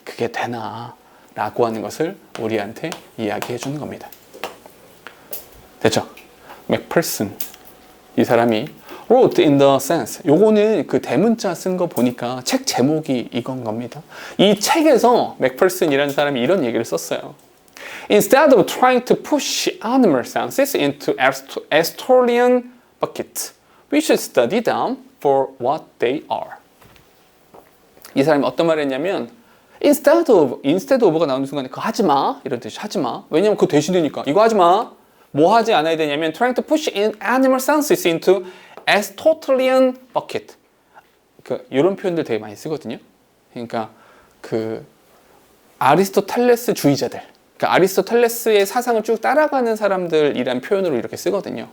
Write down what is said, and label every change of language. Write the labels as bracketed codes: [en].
[ko] 그게 되나? 라고 하는 것을 우리한테 이야기해 주는 겁니다. 됐죠? 맥펄슨 이 사람이 [en] wrote in the sense [ko] 요거는 그 대문자 쓴 거 보니까 책 제목이 이건 겁니다. 이 책에서 맥펄슨이라는 사람이 이런 얘기를 썼어요. [en] Instead of trying to push animal senses into Aristotelian bucket, we should study them for what they are. [ko] 이 사람이 어떤 말을 했냐면 [en] instead of [ko] 가 나오는 순간에 그거 하지 마 이런 뜻이 하지 마. 왜냐면 그거 대신되니까 이거 하지 마. 뭐 하지 않아야 되냐면 [en] trying to push in animal senses into Aristotelian bucket. [ko] 이런 표현들 되게 많이 쓰거든요. 그러니까 그 아리스토텔레스 주의자들, 그러니까 아리스토텔레스의 사상을 쭉 따라가는 사람들이란 표현으로 이렇게 쓰거든요.